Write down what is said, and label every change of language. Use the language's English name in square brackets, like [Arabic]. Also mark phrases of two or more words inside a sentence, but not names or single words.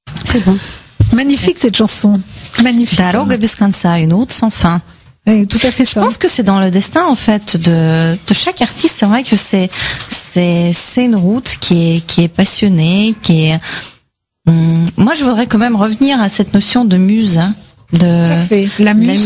[French] C'est bon. Magnifique cette chanson. Magnifique. [Russian] Дорога без конца, [French] une route sans fin. Et tout à fait ça. Je pense que c'est dans le destin en fait de chaque artiste. C'est vrai que c'est une route qui est passionnée, qui est. Moi, je voudrais quand même revenir à cette notion de muse. Hein, tout à fait. La muse,